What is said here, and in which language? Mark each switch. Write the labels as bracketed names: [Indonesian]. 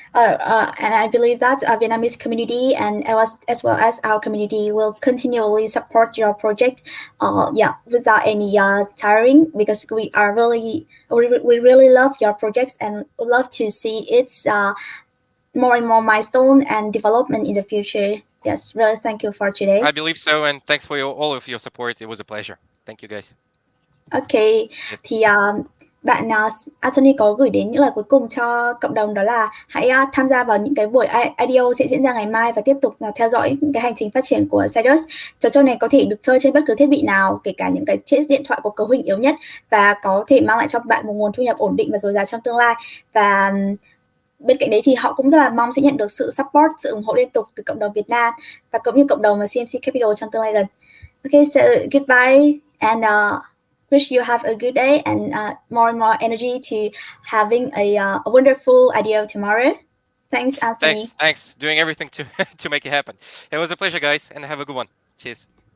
[English] And I believe that Vietnamese community and as well as our community will continually support your project, without any tiring, because we really love your projects and would love to see its more and more milestone and development in the future. Yes, really thank you for today. I believe so, and thanks for all of your support. It was a pleasure. Thank you guys. [Vietnamese] Okay, thì bạn Anthony có gửi đến những lời cuối cùng cho cộng đồng, đó là hãy tham gia vào những cái buổi IDO sẽ diễn ra ngày mai và tiếp tục theo dõi những cái hành trình phát triển của SIDUS. Trò chơi này có thể được chơi trên bất cứ thiết bị nào, kể cả những cái chiếc điện thoại có cấu hình yếu nhất, và có thể mang lại cho bạn một nguồn thu nhập ổn định và dồi dào trong tương lai. Và bên cạnh đấy thì họ cũng rất là mong sẽ nhận được sự support, sự ủng hộ liên tục từ cộng đồng Việt Nam và cũng như cộng đồng CMC Capital trong tương lai gần. [English] Okay, so goodbye and wish you have a good day and more energy to having a wonderful IDO tomorrow. Thanks, Anthony. Thanks. Doing everything to make it happen. It was a pleasure, guys, and have a good one. Cheers.